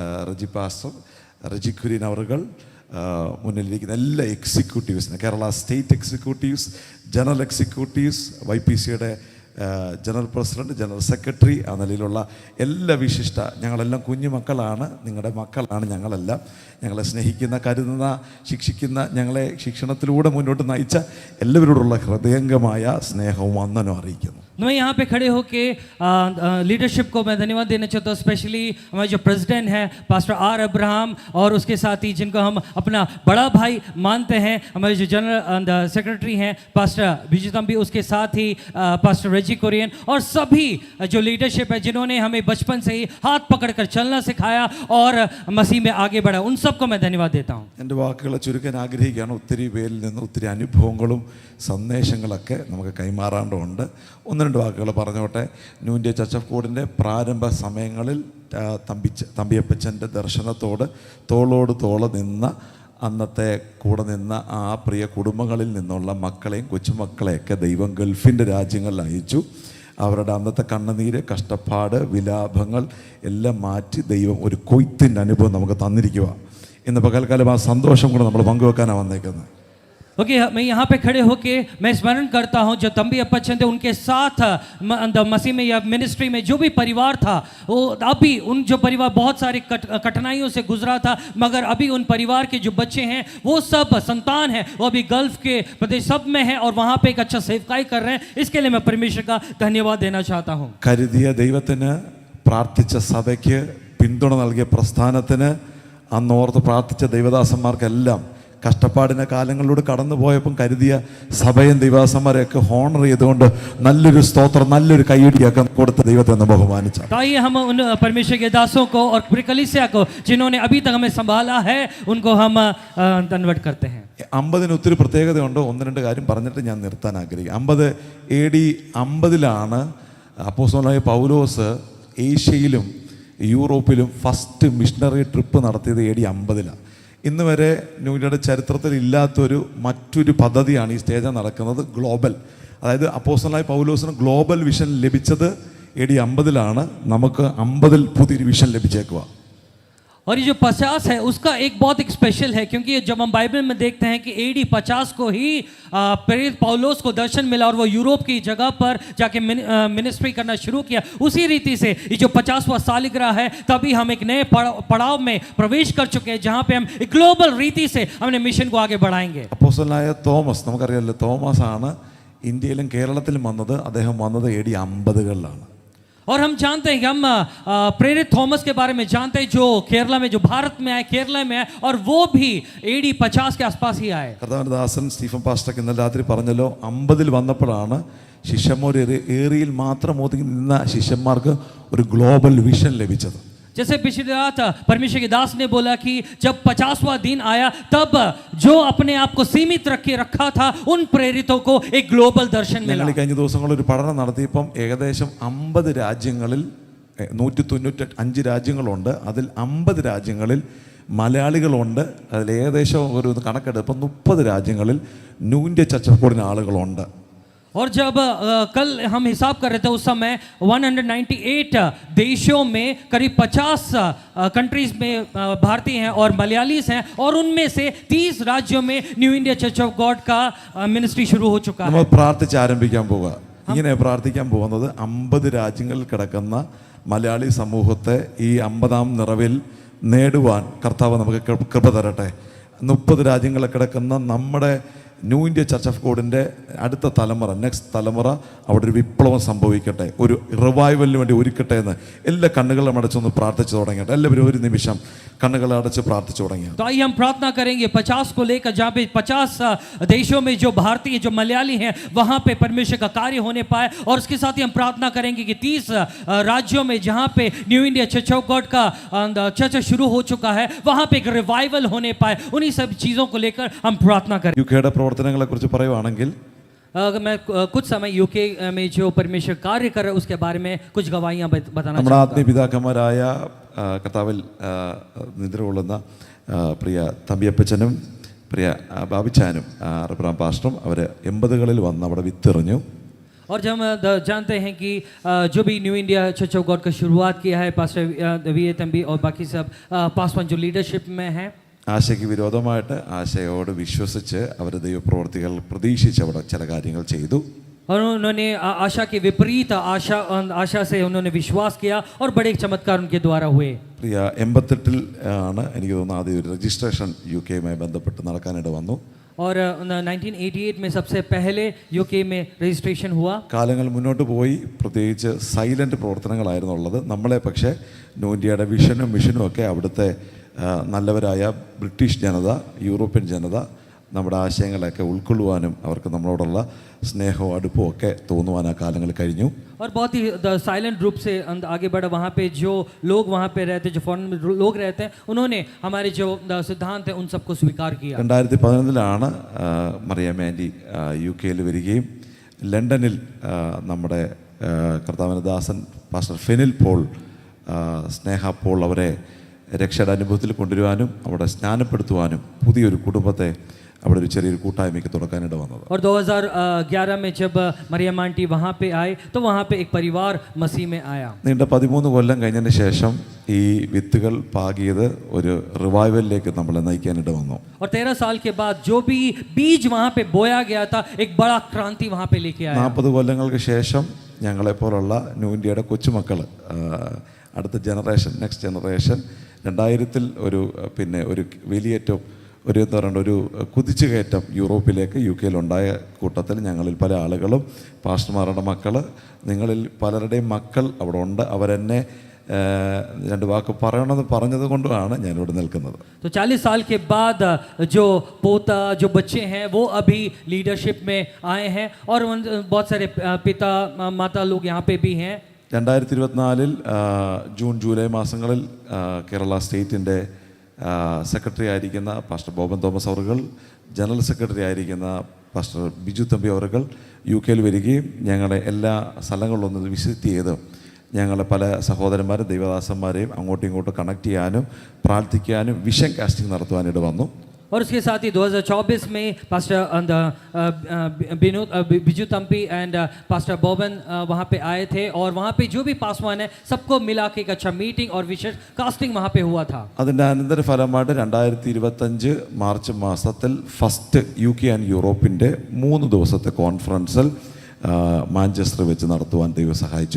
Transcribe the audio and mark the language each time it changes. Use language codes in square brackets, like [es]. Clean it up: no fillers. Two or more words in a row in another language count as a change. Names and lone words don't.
[ml] റജി കുര്യൻ അവർകൾ, മുന്നിലിരിക്കുന്ന എല്ലാ എക്സിക്യൂട്ടീവ്സിന്, കേരള സ്റ്റേറ്റ് എക്സിക്യൂട്ടീവ്സ്, ജനറൽ എക്സിക്യൂട്ടീവ്സ്, YPCയുടെ ജനറൽ പ്രസിഡന്റ്, ജനറൽ സെക്രട്ടറി, ആ നിലയിലുള്ള എല്ലാ വിശിഷ്ട, ഞങ്ങളെല്ലാം കുഞ്ഞു മക്കളാണ്, നിങ്ങളുടെ മക്കളാണ് ഞങ്ങളെല്ലാം. ഞങ്ങളെ സ്നേഹിക്കുന്ന, കരുതുന്ന, ശിക്ഷിക്കുന്ന, ഞങ്ങളെ ശിക്ഷണത്തിലൂടെ മുന്നോട്ട് നയിച്ച എല്ലാവരോടുള്ള ഹൃദയംഗമായ സ്നേഹവും വന്ദനവും അറിയിക്കുന്നു. [hi] मैं यहाँ पे खड़े होके लीडरशिप को मैं धन्यवाद देना चाहता हूँ. स्पेशली हमारे जो प्रेसिडेंट हैं पास्टर आर अब्राहम और उसके साथ ही जिनको हम अपना बड़ा भाई मानते हैं, हमारे जो जनरल सेक्रेटरी हैं पास्टर बिजू तंबी, उसके साथ ही पास्टर रेजी कुरियन और सभी जो लीडरशिप है जिन्होंने हमें बचपन से ही हाथ पकड़कर चलना सिखाया और मसीह में आगे बढ़ा, उन सबको मैं धन्यवाद देता हूँ. [ml] എൻ്റെ വാക്കുകളെ ചുരുക്കാൻ ആഗ്രഹിക്കുകയാണ്. ഒത്തിരി പേരിൽ നിന്ന് ഒത്തിരി അനുഭവങ്ങളും സന്ദേശങ്ങളൊക്കെ നമുക്ക് കൈമാറാണ്ടുണ്ട്. 1-2 വാക്കുകൾ പറഞ്ഞോട്ടെ. ന്യൂ ഇന്ത്യ ചർച്ച് ഓഫ് ഗോഡിൻ്റെ പ്രാരംഭ സമയങ്ങളിൽ തമ്പിയപ്പച്ചൻ്റെ ദർശനത്തോട് തോളോട് തോള നിന്ന, അന്നത്തെ കൂടെ നിന്ന ആ പ്രിയ കുടുംബങ്ങളിൽ നിന്നുള്ള മക്കളെയും കൊച്ചുമക്കളെയൊക്കെ ദൈവം ഗൾഫിൻ്റെ രാജ്യങ്ങളിൽ അയച്ചു. അവരുടെ അന്നത്തെ കണ്ണുനീര്, കഷ്ടപ്പാട്, വിലാപങ്ങൾ എല്ലാം മാറ്റി ദൈവം ഒരു കൊയ്ത്തിൻ്റെ അനുഭവം നമുക്ക് തന്നിരിക്കുക. ഇന്ന് പകൽക്കാലം ആ സന്തോഷം കൂടെ നമ്മൾ പങ്കുവെക്കാനാണ് വന്നേക്കുന്നത്. [hi] ओके मैं यहाँ पे खड़े होके मैं स्मरण करता हूँ जो तंबी अप्पचन थे, उनके साथ मसीह में या मिनिस्ट्री में जो भी परिवार था, वो अभी उन जो परिवार बहुत सारी कठिनाइयों से गुजरा था, मगर अभी उन परिवार के जो बच्चे हैं, वो सब संतान हैं, वो अभी गल्फ के प्रदेश सब में हैं और वहाँ पे एक अच्छा सेवकाई कर रहे हैं. इसके लिए मैं परमेश्वर का धन्यवाद देना चाहता हूँ. [ml] കരുതിയ ദൈവത്തിന്, പ്രാർത്ഥിച്ച സഭയ്ക്ക്, പിന്തുണ നൽകിയ പ്രസ്ഥാനത്തിന്, അന്നോർത്ത് പ്രാർത്ഥിച്ച ദൈവദാസന്മാർക്കെല്ലാം കഷ്ടപ്പാടിൻ്റെ കാലങ്ങളിലൂടെ കടന്നു പോയപ്പം കരുതിയ സഭയും ദൈവദാസന്മാരെയൊക്കെ ഹോണർ ചെയ്തുകൊണ്ട് നല്ലൊരു സ്തോത്രം, നല്ലൊരു കൈയടിയൊക്കെ കൊടുത്ത് ദൈവത്തെ ഒന്ന് ബഹുമാനിച്ചു. [hi] ताकि हम उन परमेश्वर के दासों को और पूरी कलीसिया को जिन्होंने अभी तक हमें संभाला है उनको हम धन्यवाद करते हैं. [ml] 50 ഒത്തിരി പ്രത്യേകതയുണ്ട്. 1-2 കാര്യം പറഞ്ഞിട്ട് ഞാൻ നിർത്താൻ ആഗ്രഹിക്കും. 50 AD 50 അപ്പോസ്തലനായ പൗലോസ് ഏഷ്യയിലും യൂറോപ്പിലും [en] first missionary trip [ml] നടത്തിയത് AD 50. ഇന്ന് വരെ ന്യൂ ഇന്ത്യയുടെ ചരിത്രത്തിൽ ഇല്ലാത്തൊരു മറ്റൊരു പദ്ധതിയാണ് ഈ സ്റ്റേജിൽ നടക്കുന്നത്. ഗ്ലോബൽ, അതായത് അപ്പോസ്തലനായ പൗലോസിന് [en] global vision [ml] ലഭിച്ചത് AD 50. നമുക്ക് 50 പുതിയൊരു വിഷൻ ലഭിച്ചേക്കുക. [hi] और ये जो 50 है उसका एक बहुत एक स्पेशल है, क्योंकि जब हम बाइबल में देखते हैं कि AD 50 को ही प्रेरित पौलुस को दर्शन मिला और वो यूरोप की जगह पर जाके मिनिस्ट्री करना शुरू किया. उसी रीति से ये जो 50वां सालगिरह है, तभी हम एक नए पड़ाव में प्रवेश कर चुके हैं जहाँ पे हम एक ग्लोबल रीति से अपने मिशन को आगे बढ़ाएंगे. [ml] അപ്പോസ്തലനായ തോമസ്, നമുക്കറിയാമല്ലോ, തോമസ് ആണ് ഇന്ത്യയിലും കേരളത്തിലും വന്നത്. അദ്ദേഹം വന്നത് AD 50 [hi] और हम जानते हैं कि हम प्रेरित थॉमस के बारे में जानते हैं जो केरला में, जो भारत में आए, केरला में आए, और वो भी AD 50 के आसपास ही आए. [ml] കർത്താവിന്റെ ദാസൻ സ്റ്റീഫൻ പാസ്റ്റർ ഇന്നലെ രാത്രി പറഞ്ഞല്ലോ, 50 വന്നപ്പോഴാണ് ശിഷ്യന്മാർ ഏറിയിൽ മാത്രം ഒതുങ്ങി നിന്ന ശിഷ്യന്മാർക്ക് ഒരു [en] global vision [ml] ലഭിച്ചത്. [hi] जैसे पिछली रात परमेश्वर के दास ने बोला कि जब 50वां दिन आया, तब जो अपने आप को सीमित रखा था उन प्रेरितों को एक ग्लोबल दर्शन मिला. [ml] ഞങ്ങൾ കഴിഞ്ഞ ദിവസങ്ങളിൽ ഒരു പഠനം നടത്തിയപ്പം ഏകദേശം 50 രാജ്യങ്ങളിൽ 195 രാജ്യങ്ങളുണ്ട്. അതിൽ 50 രാജ്യങ്ങളിൽ മലയാളികളുണ്ട്. അതിൽ ഏകദേശം ഒരു കണക്കെടുപ്പം 30 രാജ്യങ്ങളിൽ ന്യൂ ഇന്ത്യ ചർച്ച് ഓഫ് ഗോഡിന് ആളുകളുണ്ട്. [hi] और जब कल हम हिसाब कर रहे थे उस समय 198 देशों में करीब 50 कंट्रीज में भारतीय हैं और मलयालीस हैं और उनमें से 30 राज्यों में न्यू इंडिया चर्च ऑफ गॉड का मिनिस्ट्री शुरू हो चुका [ml] നമ്മൾ [hi] है. [ml] പ്രാർത്ഥിച്ച് ആരംഭിക്കാൻ പോവുക. ഇങ്ങനെ പ്രാർത്ഥിക്കാൻ പോകുന്നത് 50 രാജ്യങ്ങളിൽ കിടക്കുന്ന മലയാളി സമൂഹത്തെ ഈ 50-ാം നിറവിൽ നേടുവാൻ കർത്താവ് നമുക്ക് കൃപ തരട്ടെ. 30 രാജ്യങ്ങളിൽ കിടക്കുന്ന നമ്മുടെ ന്യൂ ഇന്ത്യ ചർച്ച് ഓഫ് ഗോഡിൻ്റെ അടുത്ത തലമുറ, നെക്സ്റ്റ് തലമുറ അവിടെ ഒരു വിപ്ലവം സംഭവിക്കട്ടെ, ഒരു റിവൈവലിന് വേണ്ടി ഒരുക്കട്ടെ എന്ന് എല്ലാ കണ്ണുകളും അടച്ചൊന്ന് പ്രാർത്ഥിച്ചു തുടങ്ങട്ടെ. എല്ലാവരും ഒരു നിമിഷം കണ്ണുകൾ അടച്ച് പ്രാർത്ഥിച്ചു തുടങ്ങി. [hi] तो आइए हम प्रार्थना करेंगे 50 को लेकर, जहाँ पे 50 देशों में जो भारतीय जो मलयाली हैं वहाँ पे परमेश्वर का कार्य होने पाए. और उसके साथ ही हम प्रार्थना करेंगे कि 30 राज्यों में जहाँ पे न्यू इंडिया चर्च ऑफ गॉड का चर्च शुरू हो चुका है वहाँ पे एक रिवाइवल होने पाए. उन्हीं सब चीज़ों को लेकर हम प्रार्थना करें. [ml] യുകെയുടെ പ്രവർത്തനങ്ങളെ കുറിച്ച് പറയുവാണെങ്കിൽ [hi] अगर मैं कुछ समय यूके में जो परमेश्वर कार्य कर रहे हैं उसके बारे में कुछ गवाहियाँ बताना [ml] നമ്മുടെ [hi] चाहूँगा. [ml] ആത്മീയ പിതാക്കന്മാരായ കർത്താവിൽ നിദ്ര കൊള്ളുന്ന പ്രിയ തമ്പിയപ്പച്ചനും പ്രിയ ബാബിച്ചാനും റബ്രാം പാസ്റ്ററും അവർ 80കളിൽ വന്ന് അവിടെ വിത്തെറിഞ്ഞു. [hi] और जब हम जानते हैं कि जो भी न्यू इंडिया चर्च ऑफ गॉड का शुरुआत किया है पास्टर वी ए तंबी और बाकी सब पासवान जो लीडरशिप में हैं, [ml] ആശയ്ക്ക് വിരോധമായിട്ട് ആശയോട് വിശ്വസിച്ച് അവർ ദൈവപ്രവർത്തികൾ പ്രതീക്ഷിച്ച് അവിടെ ചില കാര്യങ്ങൾ ചെയ്തു. [hi] और उन्होंने आशा के विपरीत आशा से उन्होंने विश्वास किया और बड़े चमत्कार उनके द्वारा हुए. [ml] പ്രിയ 88-ൽ ആണ് എനിക്ക് തോന്നുന്നു ആദ്യം ഒരു രജിസ്ട്രേഷൻ യുകെയുമായി ബന്ധപ്പെട്ട് നടക്കാനിട വന്നു. [hi] और 1988 में सबसे पहले यूके में രജിസ്ട്രേഷൻ हुआ. [ml] കാലങ്ങൾ മുന്നോട്ട് പോയി, പ്രത്യേകിച്ച് സൈലന്റ് പ്രവർത്തനങ്ങളായിരുന്നു ഉള്ളത്. നമ്മളെ പക്ഷേ ന്യൂ ഇന്ത്യയുടെ വിഷനും മിഷനും ഒക്കെ അവിടുത്തെ നല്ലവരായ ബ്രിട്ടീഷ് ജനത, യൂറോപ്യൻ ജനത നമ്മുടെ ആശയങ്ങളെയൊക്കെ ഉൾക്കൊള്ളുവാനും അവർക്ക് നമ്മളോടുള്ള സ്നേഹവും അടുപ്പവും ഒക്കെ തോന്നുവാൻ ആ കാലങ്ങൾ കഴിഞ്ഞു. [hi] और बहुत ही साइलेंट रूप से आगे बढ़ा. वहाँ पे जो लोग वहाँ पे रहते, जो फॉरेन में लोग रहते हैं, उन्होंने हमारे जो सिद्धांत हैं उन सबको स्वीकार किया. [ml] 2011-ലാണ് മറിയാമ്മ ആൻറ്റി യുകെയിൽ വരികയും ലണ്ടനിൽ നമ്മുടെ കർത്താവിൻ്റെ ദാസൻ പാസ്റ്റർ ഫെനിൽ പോൾ, സ്നേഹ പോൾ അവരെ രക്ഷയുടെ അനുഭവത്തിൽ കൊണ്ടുവരുവാനും അവിടെ സ്നാനപ്പെടുത്തുവാനും പുതിയൊരു കുടുംബത്തെ അവിടെ ഒരു ചെറിയൊരു കൂട്ടായ്മയ്ക്ക് തുറക്കാനിട വന്നത്. [hi] और 2011 में जब मरियम आंटी वहाँ पे आए तो वहाँ पे एक परिवार मसीह में आया. [ml] നീണ്ട 13 കൊല്ലം കഴിഞ്ഞതിന് ശേഷം ഈ വിത്തുകൾ പാകിയത് ഒരു റിവൈവലിലേക്ക് നമ്മളെ നയിക്കാനിട വന്നു. [hi] और 13 साल के बाद जो भी बीज वहाँ पे बोया गया था एक बड़ा क्रांति वहाँ पे लेके आया. [ml] 40 കൊല്ലങ്ങൾക്ക് ശേഷം ഞങ്ങളെപ്പോലുള്ള ന്യൂ ഇന്ത്യയുടെ കൊച്ചുമക്കൾ, അടുത്ത ജനറേഷൻ, [en] next generation [ml] 2000-ൽ ഒരു വലിയേറ്റം, എന്താ പറയുക, ഒരു കുതിച്ചുകയറ്റം യൂറോപ്പിലേക്ക് യുകെയിലുണ്ടായ കൂട്ടത്തിൽ ഞങ്ങളിൽ പല ആളുകളും പാസ്റ്റർമാരുടെ മക്കൾ, നിങ്ങളിൽ പലരുടെയും മക്കൾ അവിടെ ഉണ്ട്. അവരെന്നെ 2 വാക്ക് പറയണമെന്ന് പറഞ്ഞത് കൊണ്ടാണ് ഞാനിവിടെ നിൽക്കുന്നത്. [hi] तो 40 साल के बाद जो पोता, जो बच्चे हैं वो अभी लीडरशिप में आए हैं और बहुत सारे पिता माता लोग यहाँ पे भी हैं. [ml] 2024-ൽ ജൂൺ ജൂലൈ മാസങ്ങളിൽ കേരള സ്റ്റേറ്റിൻ്റെ സെക്രട്ടറി ആയിരിക്കുന്ന പാസ്റ്റർ ബോബൻ തോമസ് അവറുകൾ, ജനറൽ സെക്രട്ടറി ആയിരിക്കുന്ന പാസ്റ്റർ ബിജു തമ്പി അവറുകൾ യുകെയിൽ വരികയും ഞങ്ങളുടെ എല്ലാ സ്ഥലങ്ങളിലൊന്ന് വിസിറ്റ് ചെയ്ത് ഞങ്ങളെ പല സഹോദരന്മാരും ദൈവദാസന്മാരെയും അങ്ങോട്ടും ഇങ്ങോട്ടും കണക്ട് ചെയ്യാനും പ്രാർത്ഥിക്കാനും [en] vision casting [ml] നടത്തുവാനിട വന്നു. [hi] और उसके साथ ही 2024 में पास्टर बिजू तम्पी एंड पास्टर बोबन वहाँ पे आए थे और वहाँ पे जो भी पासवान है सबको मिला के एक अच्छा मीटिंग और विशेष कास्टिंग वहाँ पे हुआ था. [ml] അതിൻ്റെ അനന്തരഫലമായിട്ട് 2025 മാർച്ച് മാസത്തിൽ ഫസ്റ്റ് UK ആൻഡ് യൂറോപ്പിൻ്റെ 3 ദിവസത്തെ കോൺഫറൻസിൽ മാഞ്ചസ്റ്റർ വെച്ച് നടത്തുവാൻ ദൈവം സഹായിച്ചു.